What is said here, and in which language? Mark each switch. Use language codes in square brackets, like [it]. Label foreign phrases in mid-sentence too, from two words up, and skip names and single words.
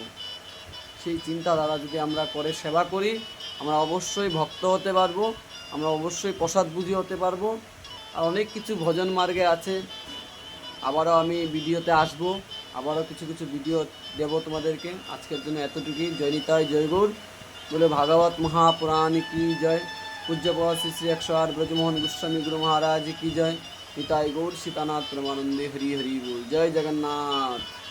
[bn] সেই চিন্তাধারা যদি আমরা করে সেবা করি, আমরা অবশ্যই ভক্ত হতে পারবো, আমরা অবশ্যই প্রসাদ বুঝি হতে পারবো। আর অনেক কিছু ভজন মার্গে আছে, আবারও আমি ভিডিওতে আসব, আবারও কিছু কিছু ভিডিও দেব তোমাদেরকে। আজকের জন্য এতটুকুই। জয় নিতাই, জয় গৌর, বলে [hi] भागवत महापुराण की जय। पूज्यपाद श्री श्री 108 ब्रजमोहन गोस्वामी गुरु महाराज की जय। निताई गौर सीतानाथ परमानंदे हरि हरि बोल। जय जगन्नाथ।